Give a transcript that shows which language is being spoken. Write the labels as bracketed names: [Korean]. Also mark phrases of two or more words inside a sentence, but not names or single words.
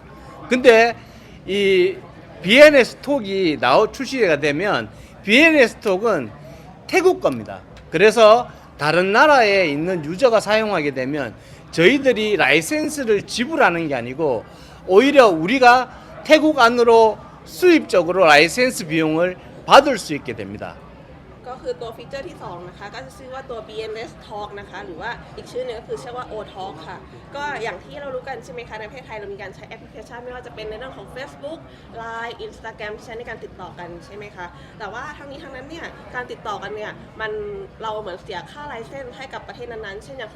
[Korean] 근데 이 BNS 톡이 출시가 되면 BNS 톡은 태국 겁니다. 그래서 다른 나라에 있는 유저가 사용하게 되면 저희들이 라이센스를 지불하는 게 아니고 오히려 우리가 태국 안으로 수입적으로 라이센스 비용을 받을 수 있게 됩니다. [Thai] ก็คือตัวฟีเจอร์ที่2นะคะก็จะชื่อว่าตัว BNS Talk นะคะหรือว่าอีกชื่อนึงก็คือชื่อว่า O Talk ค่ะก็อย่างที่เรารู้กันใช่ไหมคะในประเทศไทยเรามีการใช้แอปพลิเคชันไม่ว่าจะเป็นในเรื่องของ Facebook Line Instagram ที่ใช้ในการติดต่อกันใช่ไหมคะแต่ว่าทั้งนี้ทั้งนั้นเนี่ยการติดต่อกันเนี่ยเราเหมือนเสียค่าไลเซนส์ให้กับประเทศนั้นๆเช่นอย่าง